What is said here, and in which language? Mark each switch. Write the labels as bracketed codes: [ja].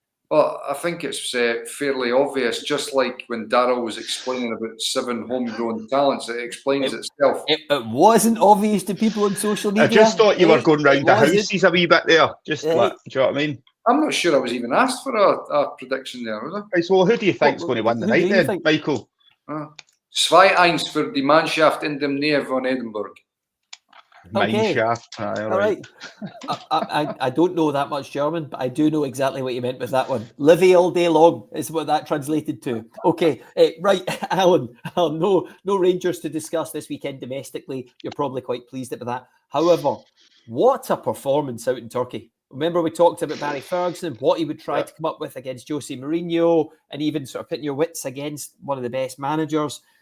[en] Well, I think it's fairly obvious, just like when Darryl was explaining about 7 homegrown talents, it explains itself. It wasn't obvious to people on social media. I just thought you were going round the houses a wee bit there. Do you know what I mean? I'm not sure I was even asked for a prediction there, was I? Right, so who do you think is going to win the night then, Michael? [de] 2-1 für die Mannschaft in dem Nähe von Edinburgh. [en] Mineshaft. All right. I don't know that much German, but I do know exactly what you meant with that one. Livy all day long is what that translated to. Okay, right, Alan. No Rangers to discuss this weekend domestically. You're probably quite pleased about that. However, what a performance out in Turkey. Remember we talked about Barry Ferguson, what he would try to come up with against Jose Mourinho, and even sort of putting your wits against one of the best managers.